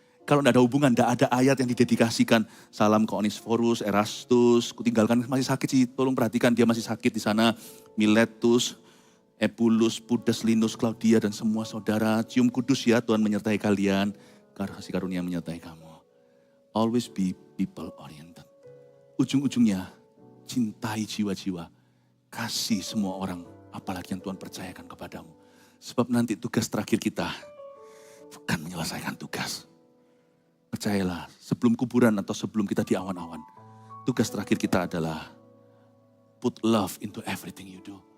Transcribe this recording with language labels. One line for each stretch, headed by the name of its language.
Indonesian: Kalau tidak ada hubungan, tidak ada ayat yang didedikasikan. Salam ke Onesiphorus, Erastus, kutinggalkan masih sakit sih. Tolong perhatikan dia masih sakit di sana. Miletus, Epulus, Pudes, Linus, Claudia dan semua saudara. Cium kudus ya, Tuhan menyertai kalian. Kasih karunia menyertai kamu.
English: Always be people oriented.
Indonesian: Ujung-ujungnya, cintai jiwa-jiwa. Kasih semua orang, apalagi yang Tuhan percayakan kepadamu. Sebab nanti tugas terakhir kita bukan menyelesaikan tugas. Percayalah, sebelum kuburan atau sebelum kita di awan-awan, tugas terakhir kita adalah
English: put love into everything you do.